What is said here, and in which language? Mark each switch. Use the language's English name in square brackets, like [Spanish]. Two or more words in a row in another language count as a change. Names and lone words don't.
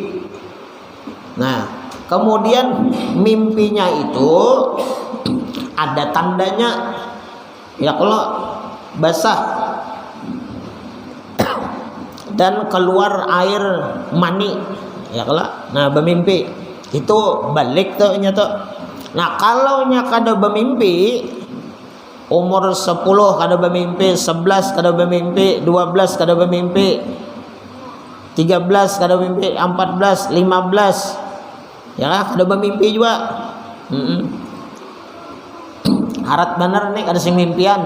[Banjar] Nah kemudian mimpinya itu ada tandanya. Ya kalau basah dan keluar air mani, ya kalau nah bermimpi itu balik tuh nyata. Nah kalau nya kada bermimpi umur 10 kada bermimpi, 11 kada bermimpi, 12 kada bermimpi, 13 kada bermimpi, 14, 15 ya kada bermimpi juga. Harat bener nih kada sing mimpian.